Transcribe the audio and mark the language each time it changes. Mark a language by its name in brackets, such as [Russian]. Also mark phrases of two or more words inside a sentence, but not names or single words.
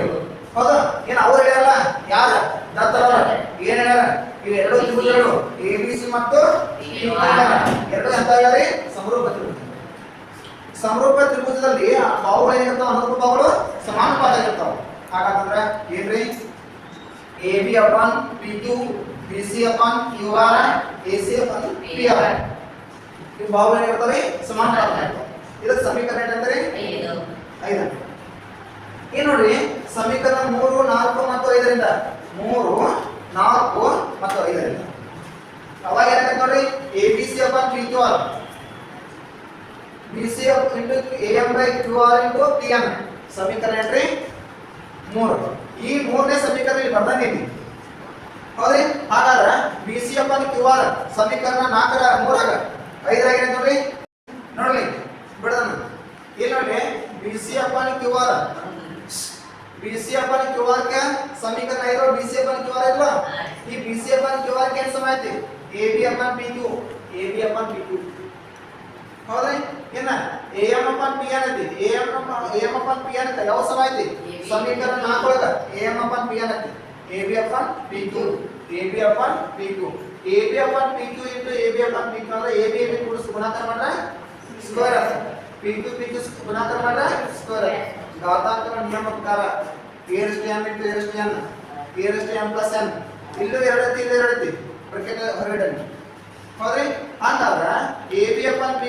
[Kannada] ಹೌದಾ ಏನು ಅವ್ರು ಹೇಳ್ಯಾರಲ್ಲ ಯಾರ ದತ್ತರವ ಏನ್ ಹೇಳ್ಯಾರ ಇವು ಎರಡು ತ್ರಿಭುಜಗಳು ABC ಮತ್ತು PQ ಎರಡು ಎಂತ ಹೇಳ್ಯಾರಿ ಸಮರೂಪ ತ್ರಿಭುಜ. ಸಮರೂಪ ತ್ರಿಭುಜದಲ್ಲಿ ಬಾಹುಗಳು ಏನಿರ್ತಾವ ಅನುರೂಪ ಬಾಹುಗಳು ಸಮಾನುಪಾತ ಇರ್ತಾವ. ಹಾಗಾದ್ರೆ ಏನ್ರಿ [English] AB upon PQ, BC upon QR, AC upon PR [Kannada] ಇವು ಬಾಹುಗಳು ಏನಿರ್ತಾವೆ ಸಮಾನುಪಾತ ಇರ್ತಾವ. ಇದಕ್ಕೆ ಸಮೀಕರಣ ಏನಂದ್ರೆ 5. ಈ ನೋಡ್ರಿ ಸಮೀಕರಣ 3, 4 ಮತ್ತು 5ರಿಂದ 3, 4 ಮತ್ತು 5ರಿಂದ ಅವಾಗ ಏನಾಗುತ್ತೆ ನೋಡ್ರಿ [English] ABC upon PQR, BC into AM by QR into PM [Kannada] ಸಮೀಕರಣ ಏನ್ರಿ 3. ಈ 3ನೇ ಸಮೀಕರಣ ಇಲ್ಲಿ ಬರ್ದಂಗೈತಿ. ಹೌದ್ರಿ ಹಾಗಾದ್ರೆ [English] BC upon QR [Kannada] ಸಮೀಕರಣ 4ರ 3ರಾಗ 5ರಾಗ ಏನಾಯ್ತು ನೋಡ್ರಿ ನೋಡ್ರಿ ಬಿಡದನ್ನ ಇಲ್ಲಿ ನೋಡ್ರಿ [English] BC upon QR [Kannada] ಗೆ ಸಮೀಕರಣ ಇರೋ [English] BC upon QR [Kannada] ಇಲ್ಲ. ಈ [English] BC upon QR [Kannada] ಗೆ ಏನು ಸಮ ಐತಿ [English] AB upon PQ [Kannada] ಹೌದ್ರಿ ಏನ [English] AM upon PN [Kannada] ಐತಿ. [English] AM upon PN [Kannada] ಐತಿ ಯಾವ ಸಮ ಐತಿ ಸಮೀಕರಣ 4 ಒಳಗ [English] AM upon PN [Kannada] ಐತಿ. [English] AB upon PQ AB upon PQ into AB upon PQ [Kannada] ಅಂದ್ರೆ AB ಕೂಡ ಗುಣಾಕಾರ ಮಾಡ್ರೆ ಸ್ಕ್ವೇರ್ ಆಗುತ್ತೆ. PQ ಗುಣಾಕಾರ ಮಾಡ್ರೆ ಸ್ಕ್ವೇರ್ ಆಗುತ್ತೆ. ಘಾತಾಂಕರ ನಿಯಮ ಪ್ರಕಾರ [English] A/n into A/n plus n [Kannada] ಇಲ್ಲೂ 2 ಐತಿ ಇಲ್ಲೂ 2 ಐತಿ ಬ್ರಾಕೆಟ್ ಹೊರಗಡೆ. ಹೌದ್ರಿ ಹಂಗಾದ್ರೆ [English] AB upon PQ